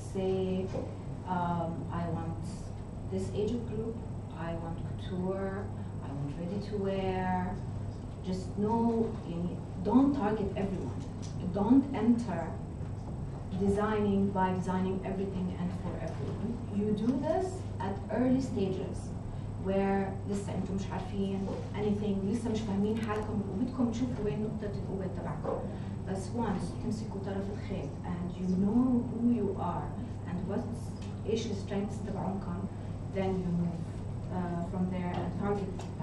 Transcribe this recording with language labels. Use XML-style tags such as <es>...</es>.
<en>Say, I want this age group, I want couture, I want ready to wear. Just know, don't target everyone. Don't enter by designing everything and for everyone. You do this at early stages where</en> <ar>لسه انتم مش عارفين</ar> <en>anything،</en> <ar>لسه مش فاهمين حالكم وبدكم تشوفوا وين نقطة القوة تبعكم. بس</ar> <en>once</en> <ar>تمسكوا طرف الخيط</ar> <en>and you know who you are and</en> <ar>ايش السترينثs تبعونكم،</ar> <en>then you move from there and target.</en>